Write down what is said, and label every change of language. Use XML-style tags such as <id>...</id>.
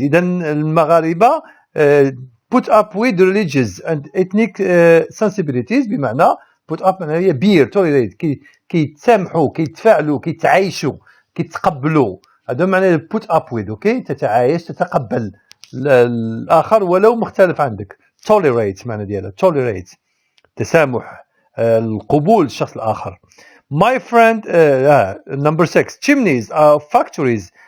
<ar>إذا المغاربة</ar> <en>put up with religious and ethnic sensibilities بمعنى put up</en> <ar>معناها هي</ar> <en>bear tolerate</en> <ar>كيتسامحوا كيتفاعلوا كيتعايشوا كيتقبلوا. هذا معنى put up with. اوكي تتعايش تتقبل الآخر ولو مختلف عندك. tolerate معنى ديالها tolerate تسامح القبول الشخص الآخر.</ar> <en>My friend number 6 chimneys are factories.</en>